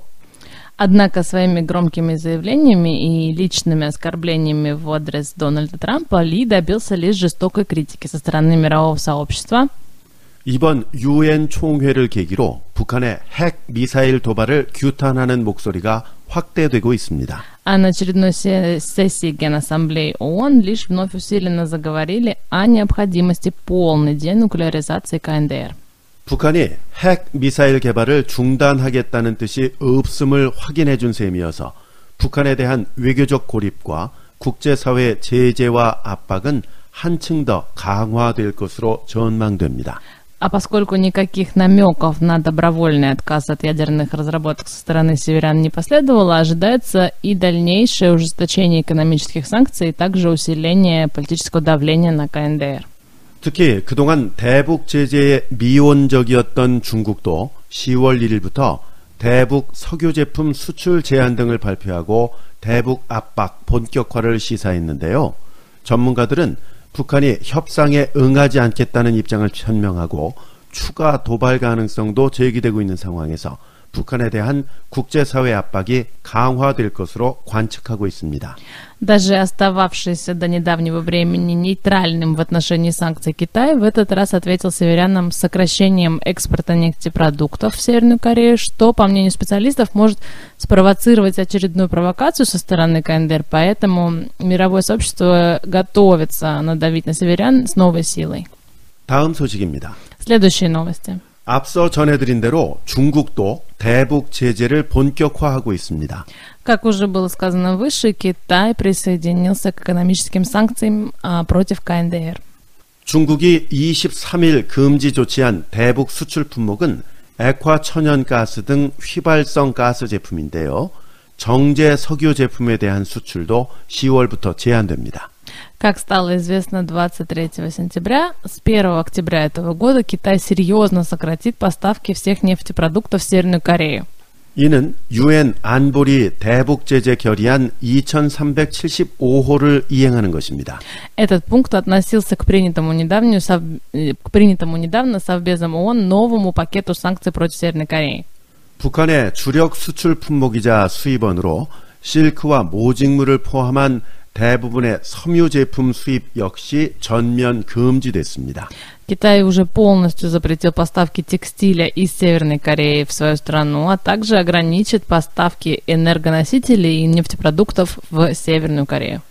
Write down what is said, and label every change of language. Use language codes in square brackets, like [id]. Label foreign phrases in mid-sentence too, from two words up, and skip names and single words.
[ru] Однако своими громкими заявлениями и личными оскорблениями в адрес Дональда Трампа Ли добился лишь жестокой критики со стороны мирового сообщества. [ko] 이번 유엔 총회를 계기로 북한의 핵 미사일 도발을 규탄하는 목소리가 확대되고 있습니다. [ru] А на очередной сессии Генассамблеи ООН лишь вновь усиленно заговорили о необходимости полной денуклеаризации КНДР. [ko] 북한이 핵 미사일 개발을 중단하겠다는 뜻이 없음을 확인해 준 셈이어서 북한에 대한 외교적 고립과 국제사회 제재와 압박은 한층 더 강화될 것으로 전망됩니다. [ru] А поскольку никаких намеков на добровольный отказ от ядерных разработок со стороны северян не последовало, ожидается и дальнейшее ужесточение экономических санкций, и также усиление политического давления на КНДР. [ko] 특히 그동안 대북 제재에 미온적이었던 중국도 10월 1일부터 대북 석유 제품 수출 제한 등을 발표하고 대북 압박 본격화를 시사했는데요. 전문가들은 북한이 협상에 응하지 않겠다는 입장을 표명하고 추가 도발 가능성도 제기되고 있는 상황에서 북한에 대한 국제사회 압박이 강화될 것으로 관측하고 있습니다. [ru] Даже остававшийся до недавнего времени нейтральным в отношении санкций Китай в этот раз ответил северянам сокращением экспорта нефтепродуктов в Северную Корею, что, по мнению специалистов, может спровоцировать очередную провокацию со стороны КНДР, поэтому мировое сообщество готовится надавить на северян с новой силой. [ko] 다음 소식입니다. [ru] Следующие новости. [ko] 앞서 전해드린 대로 중국도 대북 제재를 본격화하고 있습니다. [ru] Как уже было сказано выше, Китай присоединился к экономическим санкциям против КНДР. [ko] 중국이 23일 금지 조치한 대북 수출 품목은 액화 천연가스 등 휘발성 가스 제품인데요. 정제 석유 제품에 대한 수출도 10월부터 제한됩니다. [ru] Как стало известно 23 сентября, с 1 октября этого года Китай серьезно сократит поставки всех нефтепродуктов в Северную Корею. [ko] 이는 유엔 안보리 대북 제재 결의안 2375호를 이행하는 것입니다. [ru] Этот пункт относился к принятому недавно Совбезом ООН новому пакету санкций против Северной Кореи. [ko] 북한의 주력 수출 품목이자 수입원으로 실크와 모직물을 포함한 대부분의 섬유 제품 수입 역시 전면 금지됐습니다. [ru] Китай уже полностью запретил поставки текстиля из Северной Кореи в свою страну, а также ограничит поставки энергоносителей и нефтепродуктов в Северную Корею.